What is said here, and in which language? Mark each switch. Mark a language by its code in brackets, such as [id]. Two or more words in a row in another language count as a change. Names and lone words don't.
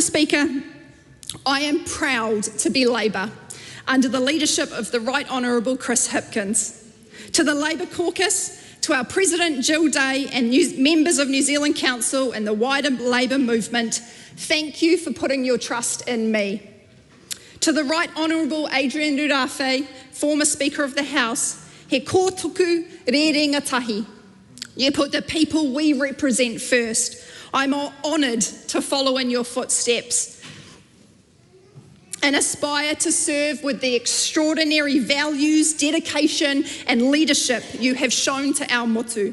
[en] Speaker, I am proud to be Labour under the leadership of the Right Honourable Chris Hipkins. To the Labour caucus, To our President Jill Day and members of New Zealand Council and the wider Labour movement, thank you for putting your trust in me. To the Right Honourable Adrian Rurafe, former Speaker of the House, [mi] he kōtuku rerenga tahi. [en] You put the people we represent first. I'm honoured to follow in your footsteps and aspire to serve with the extraordinary values, dedication and leadership you have shown to our motu.